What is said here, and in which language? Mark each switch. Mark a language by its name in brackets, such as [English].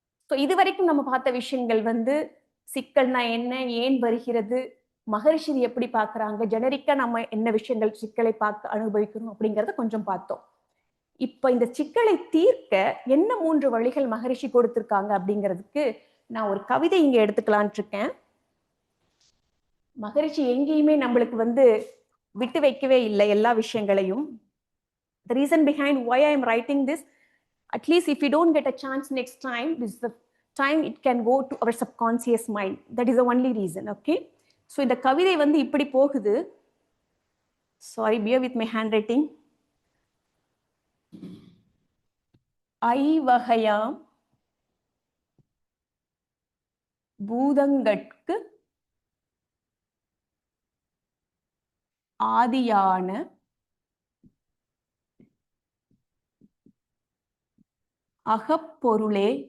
[Tamil] So இதுவரைக்கும் நம்ம பார்த்த விஷயங்கள் சிக்கல்னா என்ன, ஏன் வருகிறது, மகரிஷி எப்படி பார்க்கறாங்க, ஜெனரிக்கா நம்ம என்ன விஷயங்கள் சிக்கலை பார்க்க அனுபவிக்கணும் அப்படிங்கிறத கொஞ்சம் பார்த்தோம். இப்ப இந்த சிக்கலை தீர்க்க என்ன 3 வழிகள் மகரிஷி கொடுத்திருக்காங்க அப்படிங்கிறதுக்கு நான் ஒரு கவிதை இங்க எடுத்துக்கலான் இருக்கேன். மகரிஷி எங்கேயுமே நம்மளுக்கு விட்டு வைக்கவே இல்லை எல்லா விஷயங்களையும். [English] The reason behind why I am writing this, at least if we don't get a chance next time, this is the time it can go to our subconscious mind. That is the only reason, okay? [Tamil] So இந்த கவிதை இப்படி போகுது. [English] Sorry, bear with my handwriting. [Tamil] ஐவகையாம் பூதங்கட்கு ஆதியான அகப்பொருளே